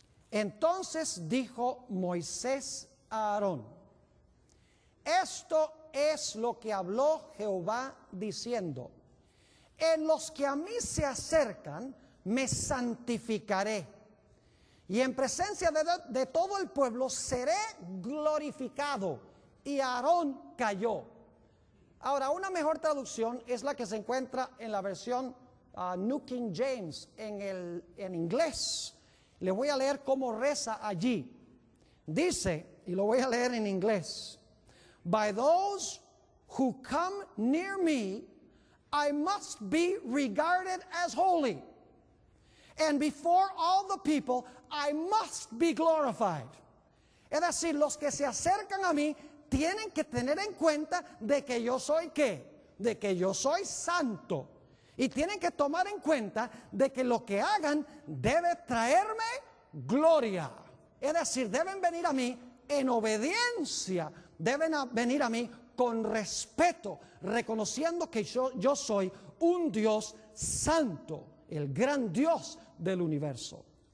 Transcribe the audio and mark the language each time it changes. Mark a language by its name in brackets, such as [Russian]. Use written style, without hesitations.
[Spanish] Entonces dijo Moisés a Aarón: esto es lo que habló Jehová diciendo: en los que a mí se acercan me santificaré, y en presencia de todo el pueblo seré glorificado. Y Aarón cayó. Ahora, una mejor traducción es la que se encuentra en la versión New King James en inglés. Le voy a leer cómo reza allí. [English] Dice, y lo voy a leer en inglés: by those who come near me, I must be regarded as holy, and before all the people, I must be glorified. [Spanish] Es decir, los que se acercan a mí tienen que tener en cuenta de que yo soy ¿qué? De que yo soy santo. Y tienen que tomar en cuenta de que lo que hagan debe traerme gloria. Es decir, deben venir a mí en obediencia, deben venir a mí con respeto, reconociendo que yo soy un Dios santo, el gran Dios del universo.